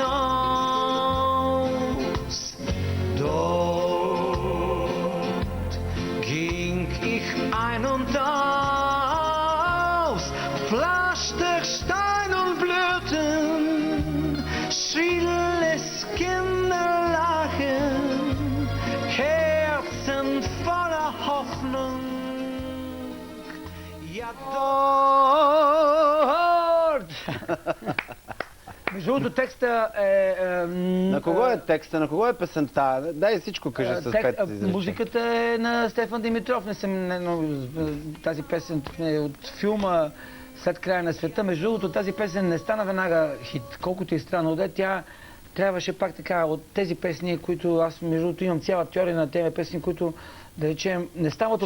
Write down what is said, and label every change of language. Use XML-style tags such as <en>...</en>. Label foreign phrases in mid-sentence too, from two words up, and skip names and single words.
<de>Haus, dort ging ich ein und aus, Pflaster, Stein und Blüten, schrilles Kinderlachen, Herzen voller Hoffnung, ja dort!</de> <bg>Между другото, текста е... На кого е текста? На кого е песента? Дай всичко кажи с пет изречения. Музиката е на Стефан Димитров. Тази песен е от филма След края на света. Между другото, тази песен не стана веднага хит. Колкото и странно да е, тя трябваше пак така от тези песни, които аз между другото имам цяла теория на тези песни, които да речем не стават от</bg>